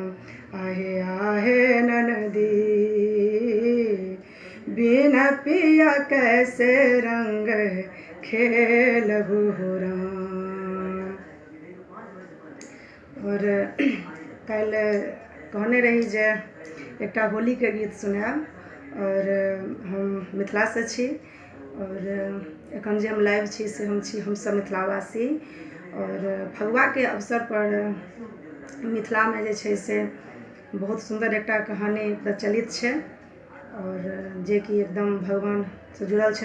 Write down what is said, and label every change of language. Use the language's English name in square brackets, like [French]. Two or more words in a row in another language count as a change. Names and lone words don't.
[Maithili] आहे आहे ननदी बिना पिया कैसे रंग खेलबो राम। और कल कहने रही जे एकटा होली के गीत सुनाब। और हम मिथिला से छी और एखन जे हम लाइव छी से हम छी हमसब मिथिलावासी। और फगुआ के अवसर पर मिथिला में जे छै से बहुत सुंदर एकटा कहानी प्रचलित छै और जे कि एकदम भगवान से जुड़ल छै।